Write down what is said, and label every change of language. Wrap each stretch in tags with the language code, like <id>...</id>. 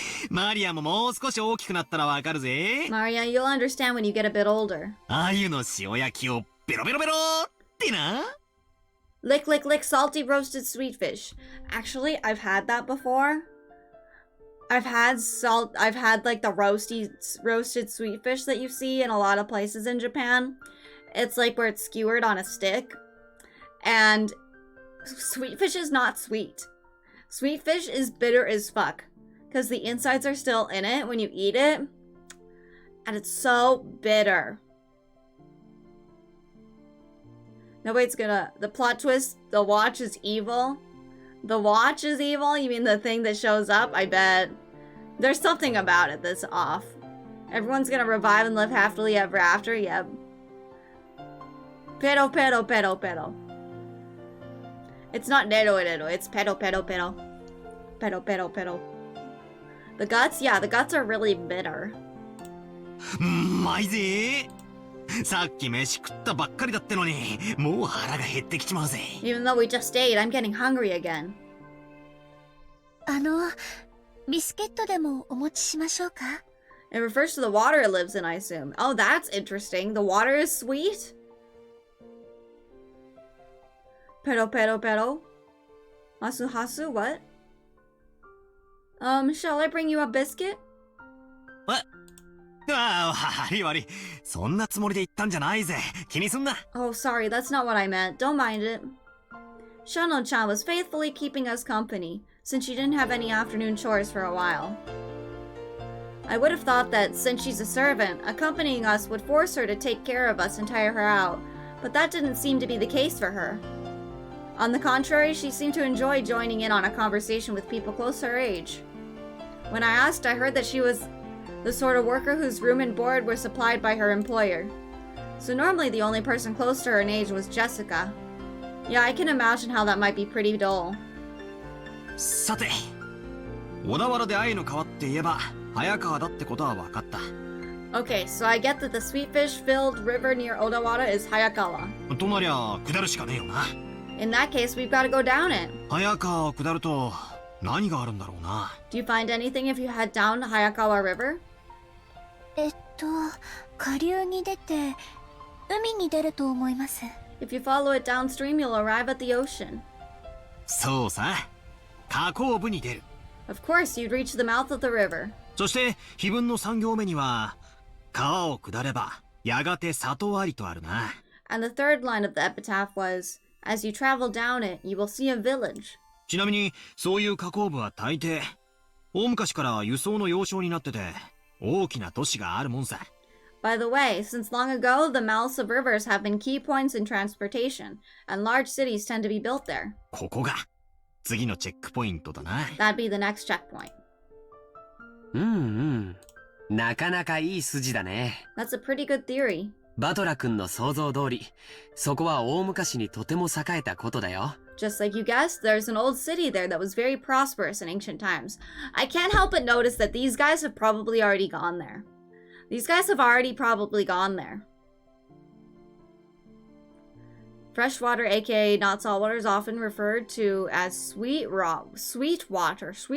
<ja>マリアももう少し大きくなったらわかるぜ。</ja> <en>Maria, you'll understand when you get a bit older.</en> <ja>鮎の塩焼きをベロベロベロってな。</ja> <en>Lick, lick, lick, salty roasted sweetfish. Actually, I've had that before. I've had like the roasted sweetfish that you see in a lot of places in Japan. It's like where it's skewered on a stick. And sweetfish is not sweet. Sweetfish is bitter as fuck. Because the insides are still in it when you eat it. And it's so bitter. Nobody's gonna... The plot twist, the watch is evil. The watch is evil? You mean the thing that shows up? I bet. There's something about it that's off. Everyone's gonna revive and live happily ever after. Yep. Pero, pero, pero, pero. It's not nero, it's pero, pero, pero. Pero, pero, pero. The guts? Yeah, the guts are really bitter.</en> <ja>まいぜ。さっき飯食ったばっかりだってのに、もう腹が減ってきちまうぜ。</ja> <en>Even though we just ate, I'm getting hungry again.</en> <ja>ビスケットでもお持ちしましょうか?</ja> <en>It refers to the water it lives in, I assume. Oh, that's interesting. The water is sweet? Pero, pero, pero. Hasu, hasu, what? Shall I bring you a biscuit?</en> <ja>ああ、悪い悪い。そんなつもりで言ったんじゃないぜ。気にすんな。</ja> <en>Oh, sorry, that's not what I meant. Don't mind it. Shono-chan was faithfully keeping us company, since she didn't have any afternoon chores for a while. I would have thought that, since she's a servant, accompanying us would force her to take care of us and tire her out, but that didn't seem to be the case for her. On the contrary, she seemed to enjoy joining in on a conversation with people close to her age. When I asked, I heard that she was the sort of worker whose room and board were supplied by her employer. So normally the only person close to her in age was Jessica. Yeah, I can imagine how that might be pretty dull.</en> <ja>さて、小田原で愛の川って言えば、早川だってことは分かった。</ja> <en>Okay, so I get that the sweet fish-filled river near Odawara is Hayakawa.</en> <ja>となりゃ、下るしかねえよな。</ja> <en>In that case, we've got to go down it.</en> <ja>早川を下ると、何があるんだろうな。</ja> <en>Do you find anything if you head down the Hayakawa River?</en> <ja>下流に出て、海に出ると思います。</ja> <en>If you follow it downstream, you'll arrive at the ocean.</en> <ja>そうさ。河口部に出る。</ja> <en>Of course, you'd reach the mouth of the river.</en> <ja>そして、碑文の3行目には、川を下れば、やがて里ありとあるな。</ja> <en>And the third line of the epitaph was, as you travel down it, you will see a village.</en> <ja>ちなみに、そういう河口部は大抵、大昔から輸送の要衝になってて、大きな都市があるもんさ。</ja> <en>By the way, since long ago, the mouths of rivers have been key points in transportation, and large cities tend to be built there.</en> <ja>ここが、次のチェックポイントだな。</ja> <en>That'd be the next checkpoint.</en> <ja>なかなかいい筋だね。</ja> <en>That's a pretty good theory.</en> <ja>バトラ君の想像通り、そこは大昔にとても栄えたことだよ。</ja> <en>Just like you guessed, there's an old city there that was very prosperous in ancient times. I can't help but notice that these guys have probably already gone there. These guys have already probably gone there. Freshwater, aka not saltwater, is often referred to as sweet water.</en>